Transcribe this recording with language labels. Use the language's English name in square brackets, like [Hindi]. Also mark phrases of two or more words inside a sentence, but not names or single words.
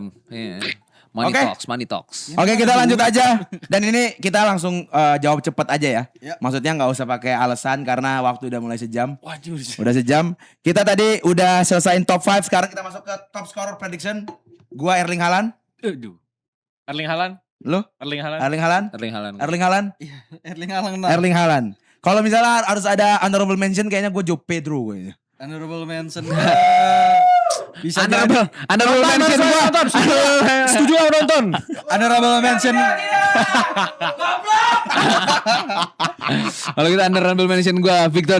[Indonesian] Iya. Money Oke. talks. Oke, kita lanjut aja. Dan ini kita langsung jawab cepat aja ya. Ya. Maksudnya nggak usah pakai alasan karena waktu udah mulai sejam. Waduh. Udah sejam. Kita tadi udah selesaiin top 5. Sekarang kita masuk ke [English] top scorer prediction. [Indonesian] Gua Erling Haaland. Aduh. Erling Haaland. Lu? Erling Haaland. Erling Haaland. Erling Haaland. Erling Haaland. Erling Haaland. Erling Haaland. Kalau misalnya harus ada [English] honorable mention [Indonesian] kayaknya gue Joe Pedro kayaknya. [English] Honorable mention. Bisa Honorable mention [Indonesian] gua. Setuju aku nonton. [English] honorable mention. [Indonesian] Kalau kita [English] honorable mention [Indonesian] gua Victor